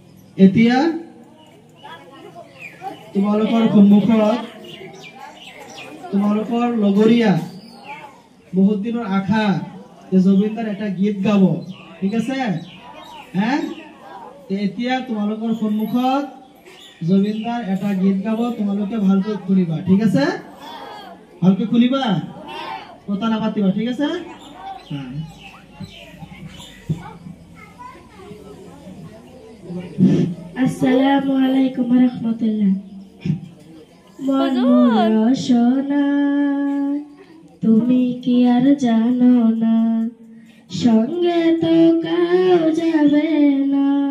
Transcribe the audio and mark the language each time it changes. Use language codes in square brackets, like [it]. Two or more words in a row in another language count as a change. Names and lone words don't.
[as] এতিয়া তোমালোকৰ সন্মুখত তোমালোকৰ লগৰীয়া বহুত দিনৰ আশা যে জুবিনদাৰ এটা গীত গাব, ঠিক আছে? এতিয়া তোমালোকৰ সন্মুখত জুবিনদাৰ এটা গীত গাব, তোমালোকে ভালকৈ শুনিবা, ঠিক আছে? ভালকৈ শুনিবা, কথা নাপাতিবা, ঠিক আছে? [ar] السلام عليكم ورحمة الله. [bn] মন রসনা তুমি কি আর জানো না, সঙ্গে তো কাউ যাবে না,